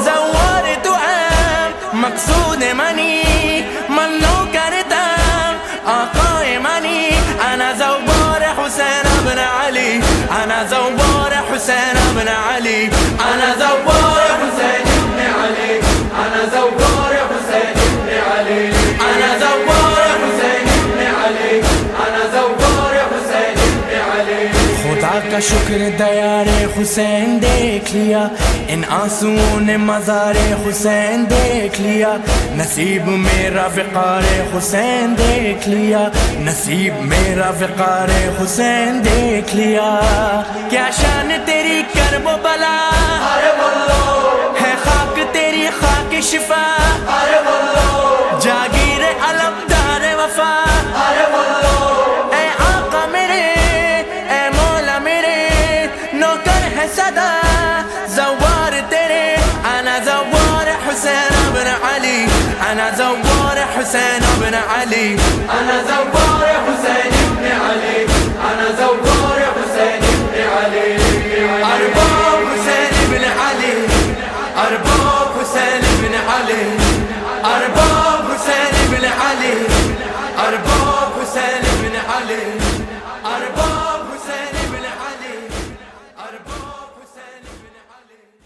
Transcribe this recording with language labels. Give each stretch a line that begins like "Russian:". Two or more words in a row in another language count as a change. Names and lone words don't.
Persian: زوار تو هم مقصود منی من نوکرتم آقای منی
Arabic: انا زوار حسین ابن علی انا زوار حسین ابن علی انا زوار حسین ابن علی انا زوار حسین ابن علی انا زوار حسین ابن علی انا زوار حسین ابن علی
Urdu: خدا کا شکر دیار حسین دیکھ لیا ان آنسوؤں نے مزار حسین دیکھ لیا نصیب میرا وقار حسین دیکھ لیا نصیب میرا وقار حسین دیکھ لیا کیا شان تیری کرب و بلا ارے واللہ ہے خاک تیری خاک شفا ارے واللہ جاگیر علمدار وفا ارے واللہ اے آقا میرے اے مولا میرے نوکر ہے صدا زوار تیرے
Arabic: انا زوار حسین ابن علی انا زوار حسین ابن علی انا زوار حسین ابن علی انا زوار حسین ابن علی ارباب حسین ابن علی ارباب حسین ابن علی ارباب حسین ابن علی ارباب حسین ابن علی ارباب حسین ابن علی ارباب حسین ابن علی